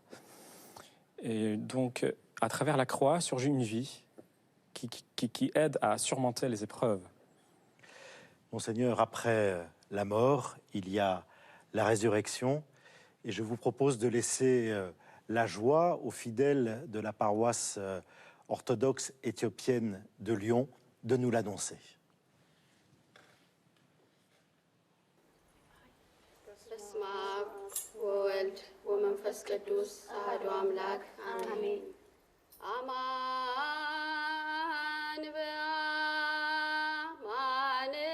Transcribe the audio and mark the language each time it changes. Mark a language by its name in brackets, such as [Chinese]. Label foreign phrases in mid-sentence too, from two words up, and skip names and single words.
[French] Et donc, à travers la croix, surgit une vie qui aide à surmonter les épreuves. Monseigneur, après la mort, il y a la résurrection, et je vous propose de laisser la joie aux fidèles de la paroisse orthodoxe éthiopienne de Lyon de nous l'annoncer. [Geez] በስመ አብ ወወልድ ወመንፈስ ቅዱስ አሐዱ አምላክ አሜን። አማን በአማን